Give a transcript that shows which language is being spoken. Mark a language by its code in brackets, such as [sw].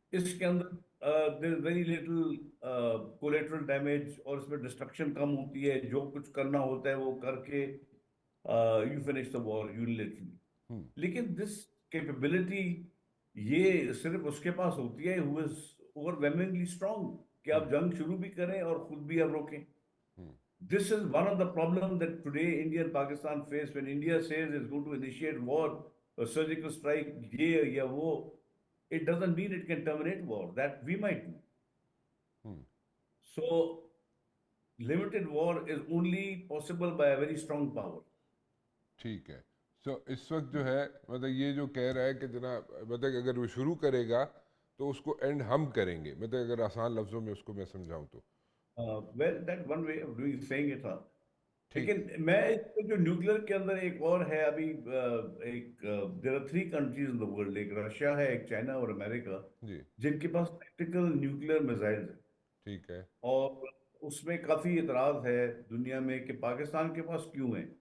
[hi] इसके अंदर [en] there is very little collateral damage, [hi] और इसमें डिस्ट्रक्शन कम होती है, जो कुछ करना होता है वो करके [en] You finish the war unilaterally. हम्म, [hi] लेकिन दिस कैपेबिलिटी ये सिर्फ उसके पास होती है [en] who is overwhelmingly strong, [hi] कि आप हम्म, जंग शुरू भी करें और खुद भी आप रोकें। हम्म, [en] This is one of the problems that today India and Pakistan face when India says it's going to initiate war, a surgical strike, [hi] ye ya wo. [en] It doesn't mean it can terminate war. That we might do. Hmm, So, limited war is only possible by a very strong power. [hi] ठीक है। सो इस वक्त जो है, मतलब ये जो कह रहा है कि जनाब, मतलब अगर वो शुरू करेगा तो उसको एंड हम करेंगे, मतलब अगर आसान लफ्ज़ों में उसको मैं समझाऊं तो। [en] Well, that one way of doing saying it था। [hi] ठीक, लेकिन मैं इसको जो न्यूक्लियर के अंदर एक और है अभी, एक [en] there are 3 countries in the world, [hi] एक रशिया है, एक चाइना और अमेरिका, जी, जिनके पास टैक्टिकल न्यूक्लियर मिसाइल्स हैं। ठीक है, और उसमें काफी इतराज है दुनिया में कि पाकिस्तान के पास क्यों है,